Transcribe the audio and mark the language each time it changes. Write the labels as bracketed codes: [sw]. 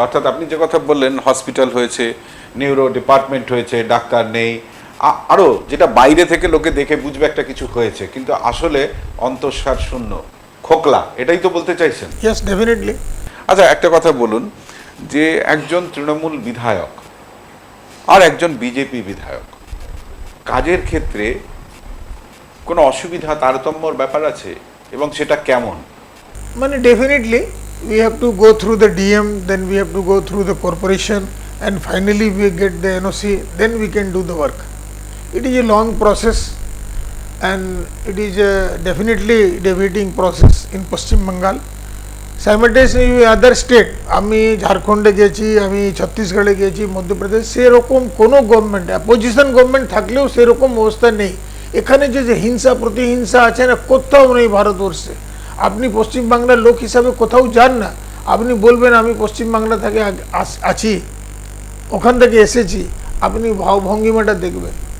[bn] অর্থাৎ আপনি যে কথা বললেন, হসপিটাল হয়েছে, নিউরো ডিপার্টমেন্ট হয়েছে, ডাক্তার নেই, আরও যেটা বাইরে থেকে লোকে দেখে বুঝবে একটা কিছু হয়েছে, কিন্তু আসলে অন্তঃসার শূন্য, খোকলা, এটাই তো বলতে চাইছেন? [en] Yes, definitely. [bn] আচ্ছা, একটা কথা বলুন, যে একজন তৃণমূল বিধায়ক আর একজন বিজেপি বিধায়ক, কাজের ক্ষেত্রে কোনো অসুবিধা, তারতম্যর ব্যাপার আছে, এবং সেটা কেমন? মানে [en] Definitely we have to go through the DM, then we have to go through the corporation, and finally we get the NOC, then we can do the work. It is a long process, and it is a definitely deviating process in Paschim Bengal. Simultaneously other state, [bn] আমি ঝাড়খণ্ডে গেছি, আমি ছত্তিশগড়ে গেছি, মধ্যপ্রদেশ, সেরকম কোনো government, opposition government থাকলেও সেরকম অবস্থা নেই। এখানে যে হিংসা প্রতিহিংসা আছে না, কোথাও নেই ভারতবর্ষে। আপনি পশ্চিমবাংলার লোক হিসাবে কোথাও যান না, আপনি বলবেন আমি পশ্চিমবাংলা থেকে আছি, ওখান থেকে এসেছি, আপনি ভাবভঙ্গিমাটা দেখবেন।